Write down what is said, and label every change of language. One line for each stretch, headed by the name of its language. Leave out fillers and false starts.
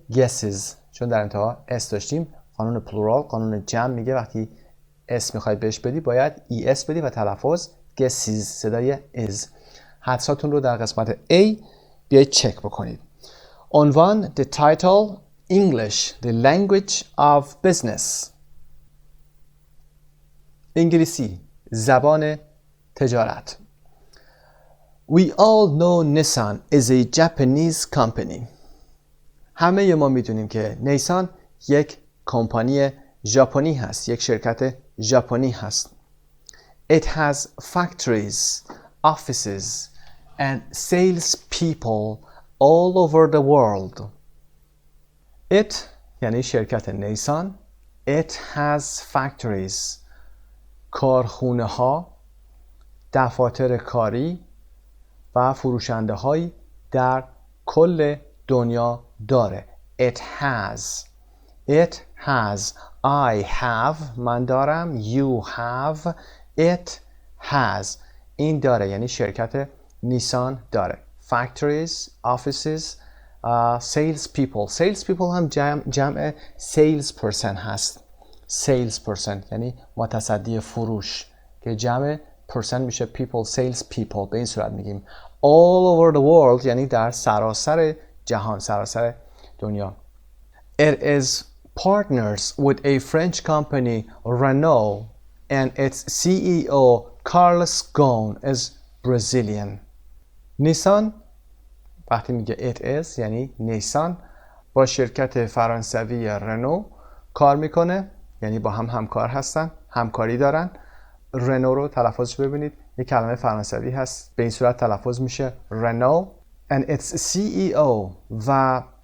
Persian: guesses چون در انتها اس داشتیم. قانون پلورال، قانون جمع میگه وقتی اس میخواید بهش بدی باید es بدی و تلفظ guesses صدای is. حدس هاتون رو در قسمت A بیایید چک بکنید. عنوان
English: the title English the language of business.
Persian: انگلیسی زبان تجارت.
English: We all know Nissan is a Japanese company.
Persian: همه ما میدونیم که نیسان یک کمپانی ژاپنی هست، یک شرکت ژاپنی هست.
English: It has factories, offices and sales people all over the world.
Persian: It یعنی شرکت نیسان.
English: It has factories
Persian: کارخونه ها، دفاتر کاری و فروشنده هایی در کل دنیا داره.
English: It has I have
Persian: من دارم،
English: you have، it has
Persian: این داره یعنی شرکت نیسان داره.
English: Factories, offices, sales people
Persian: هم جمع
English: sales person
Persian: هست. sales person یعنی متصدی فروش که جمع person میشه people. sales people به این صورت میگیم.
English: all over the world
Persian: یعنی در سراسر جهان، سراسر دنیا.
English: It is partners with a French company Renault and its CEO Carlos Ghosn is Brazilian.
Persian: نیسان وقتی میگه
English: it is
Persian: یعنی نیسان با شرکت فرانسوی رنو کار میکنه، یعنی با هم همکار هستن، همکاری دارن. رنو رو تلفظش ببینید، یک کلمه فرانسوی هست، به این صورت تلفظ میشه رنو.
English: and its CEO
Persian: و